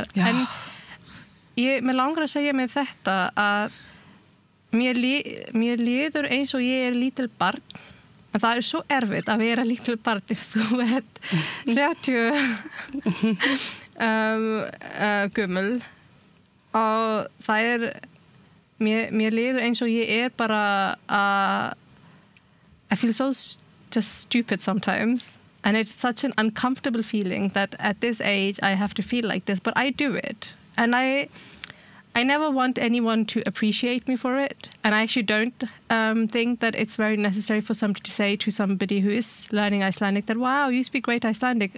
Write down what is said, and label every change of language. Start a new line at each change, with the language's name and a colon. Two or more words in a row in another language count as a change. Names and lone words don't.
Icelandic: En mér langar að segja með þetta að mér líður eins og ég lítil barn. En það svo erfitt að vera lítil barn ef þú 30 gömul og það mér líður eins og ég bara
English: I feel so just stupid sometimes And it's such an uncomfortable feeling that at this age I have to feel like this, but I do it. And I never want anyone to appreciate me for it. And I actually don't think that it's very necessary for somebody to say to somebody who is learning Icelandic that, wow, you speak great Icelandic.